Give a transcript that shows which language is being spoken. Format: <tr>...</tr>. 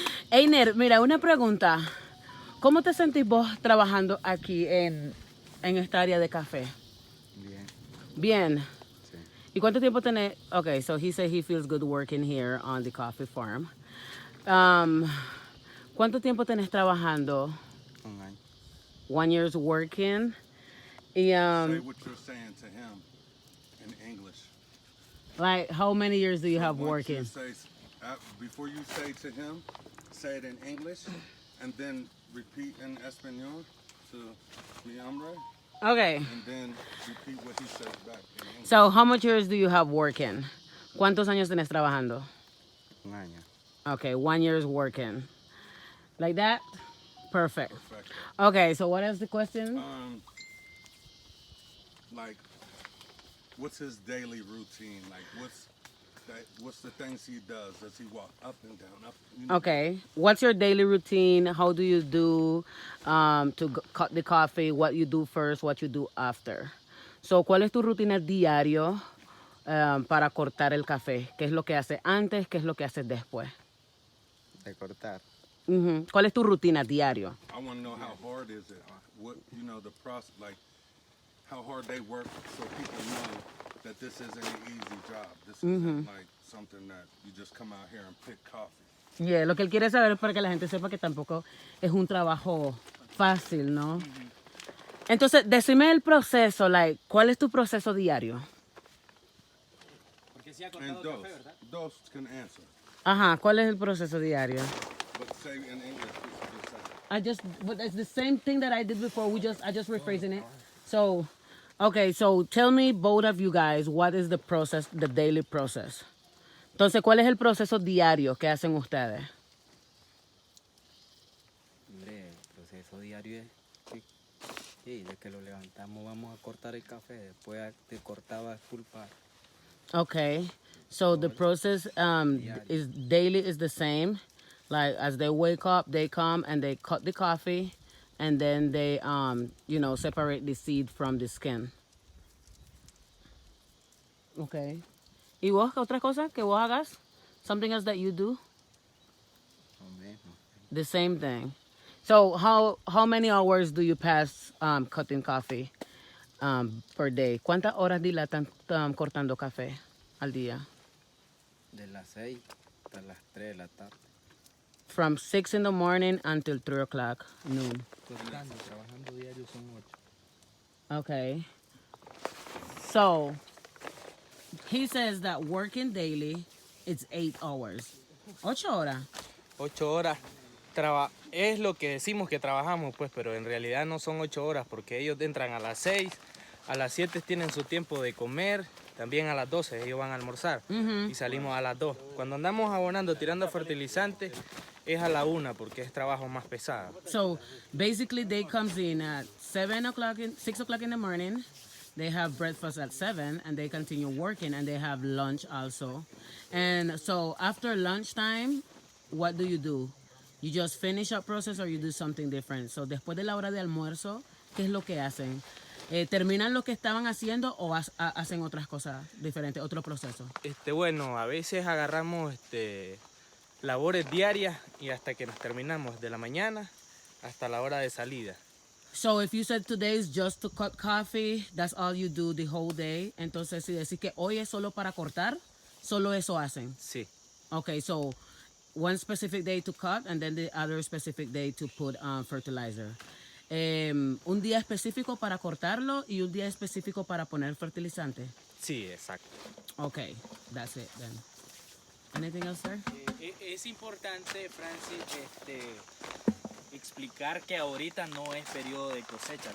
<es>Einer, mira, una pregunta. ¿Cómo te sentís vos trabajando aquí en esta área de café? Bien. Bien. Sí. ¿Y cuánto tiempo tenés?</es> <en>Okay, so he said he feels good working here on the coffee farm.</en> <es>¿Cuánto tiempo tenés trabajando? Un año.</es> <en>1 year's working. Y, Say what you're saying to him in English. like, how many years do you have Once you working? say, before you say to him, say it in English, and then repeat in Espanol to</en> <es>mi hombre,</es> <en>Okay. and then repeat what he says back in English. So, how much years do you have working?</en> <es>¿Cuántos años tenés trabajando? Un año.</es> <en>Okay, 1 year's working. Like that? Perfect. Perfect. Okay, so what is the question? Like, what's his daily routine? Like, what's the things he does? Does he walk up and down, up? Okay. What's your daily routine? How do you do cut the coffee? What you do first, what you do after.</en> <es>So, ¿cuál es tu rutina diario para cortar el café? ¿Qué es lo que haces antes? ¿Qué es lo que haces después? De cortar. ¿Cuál es tu rutina diario?</es> <en>I want to know how hard is it? What the process, like how hard they work, so people know that this isn't an easy job. This isn't like something that you just come out here and pick coffee.</en> <es>Yeah, lo que él quiere saber es para que la gente sepa que tampoco es un trabajo fácil, ¿no? Entonces, decime el proceso, like, ¿cuál es tu proceso diario?</es> <en>And those can answer.</en> <es>Ajá, ¿cuál es el proceso diario?</es> <en>But say in English what you just said. But it's the same thing that I did before. I just rephrasing it. So, okay, so tell me, both of you guys, what is the process, the daily process?</en> <es>Entonces, ¿cuál es el proceso diario que hacen ustedes? Hombre, el proceso diario es sí, de que lo levantamos vamos a cortar el café, después de cortar va a expulpar.</es> <en>Okay, so the process is daily is the same. Like as they wake up, they come and they cut the coffee, and then they separate the seed from the skin. Okay.</en> <es>¿Y vos qué otra cosa que vos hagas?</es> <en>Something else that you do?</en> <es>Lo mismo.</es> <en>The same thing. So how many hours do you pass cutting coffee per day?</en> <es>¿Cuántas horas dilatan cortando café al día? De las 6 hasta las 3 de la tarde.</es> <en>From 6 in the morning until 3 o'clock noon.</en> <es>Trabajando diario son 8.</es> <en>Okay. So he says that working daily, it's 8 hours.</en> <es>8 horas. 8 horas. Es lo que decimos que trabajamos, pues, pero en realidad no son 8 horas porque ellos entran a las 6, a las 7 tienen su tiempo de comer, también a las 12 ellos van a almorzar y salimos a las 2. Cuando andamos abonando, tirando fertilizantes, es a la 1 porque es trabajo más pesado.</es> <en>So basically they comes in at 6 o'clock in the morning. They have breakfast at 7 and they continue working and they have lunch also. And so after lunchtime, what do? You just finish up process or you do something different?</en> <es>So después de la hora de almuerzo, ¿qué es lo que hacen? ¿Terminan lo que estaban haciendo o hacen otras cosas diferentes, otro proceso? Bueno, a veces agarramos labores diarias y hasta que nos terminamos de la mañana hasta la hora de salida.</es> <en>So if you said today is just to cut coffee, that's all you do the whole day.</en> <es>Entonces si decís que hoy es solo para cortar, solo eso hacen.</es> <en>Sí. Okay, so one specific day to cut and then the other specific day to put fertilizer.</en> <es>Un día específico para cortarlo y un día específico para poner fertilizante. Sí, exacto.</es> <en>Okay, that's it then. Anything else, sir?</en> <es>Es importante, Francis, explicar que ahorita no es periodo de cosecha.</es>